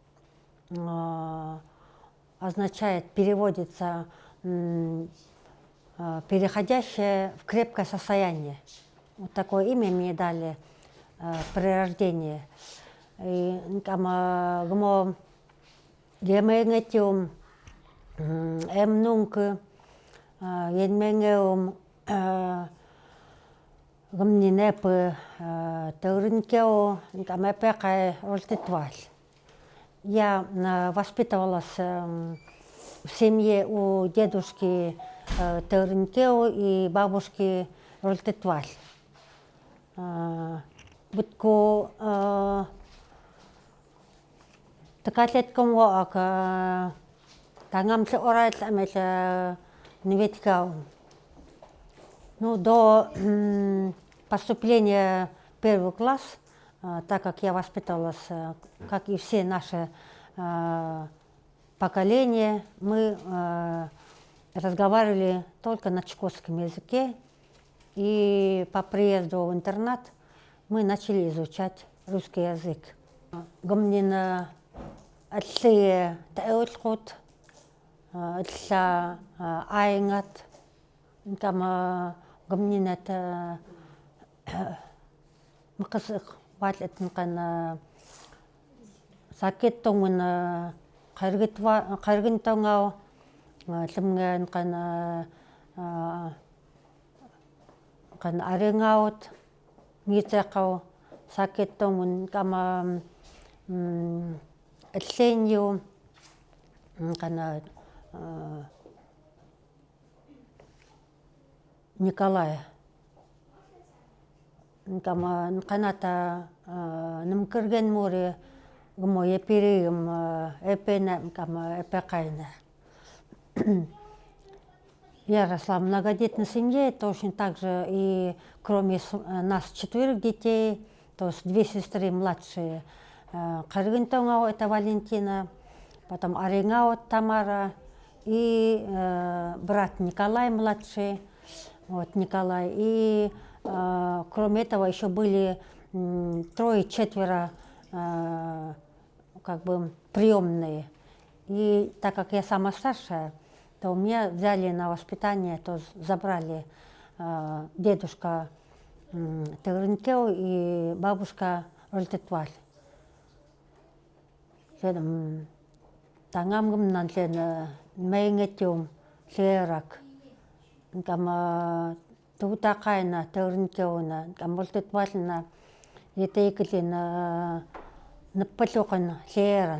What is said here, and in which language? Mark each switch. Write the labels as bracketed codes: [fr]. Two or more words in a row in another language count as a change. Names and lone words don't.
[ru] Означает, переводится переходящее в крепкое состояние. Вот такое имя мне дали при рождении. [ckt] И гмо геменгетиум эмнунг енменгеум гамнинепы теуринкео гамепекай рольтитваль. [ru] Я воспитывалась в семье у дедушки Теуринкео и бабушки Рольтитваль. [ckt] Бутко такатлетком воак тангамтле орайт амел неветкау. [ru] Ну, до поступления в первый класс, так как я воспитывалась, как и все наши поколения, мы разговаривали только на чукотском языке. И по приезду в интернат мы начали изучать русский язык. [ckt] Гомнина отли таэлхот, отля айнгат, там гомнина это макасых ватлет нкана сакеттонгна каргинтонгау лымган кана аренгаут мицекау сакеттонгун кама элленью кана Николая. Каната намкерген море гмо еперием эпена кама эпекайна. [ru] Я росла в многодетной семье, точно так же и кроме нас 4 детей, то есть 2 сестры младшие. Каргинтонгау это Валентина, потом Аренгау Тамара и брат Николай младший, вот Николай. И кроме этого еще были 3-4 как бы приемные. И так как я самая старшая, то меня взяли на воспитание, то забрали дедушка Теуринкео и бабушка Рольтитваль. [ckt] Тангамгам нантлен мейнгетиум лерак. Тутакайна Теуринкеона, Рольтитвальна етейклин наппалуқан леран.